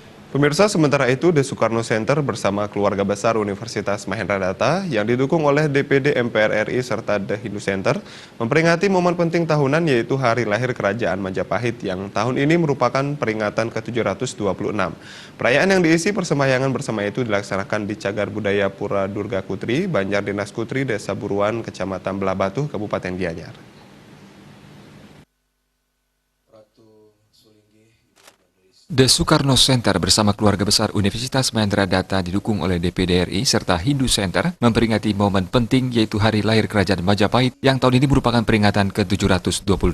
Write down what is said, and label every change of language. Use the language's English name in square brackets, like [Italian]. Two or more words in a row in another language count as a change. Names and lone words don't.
[Indonesian] Pemirsa, sementara itu The Soekarno Center bersama keluarga besar Universitas Mahendra yang didukung oleh DPD MPR RI serta The Hindu Center memperingati momen penting tahunan yaitu Hari Lahir Kerajaan Majapahit yang tahun ini merupakan peringatan ke-726. Perayaan yang diisi persembahyangan bersama itu dilaksanakan di Cagar Budaya Pura Durga Kutri, Banjar Dinas Kutri, Desa Buruan, Kecamatan Belabatuh, Kabupaten Gianyar. The Soekarno Center bersama keluarga besar Universitas Mahendra didukung oleh DPD RI serta Hindu Center memperingati momen penting yaitu Hari Lahir Kerajaan Majapahit yang tahun ini merupakan peringatan ke-726.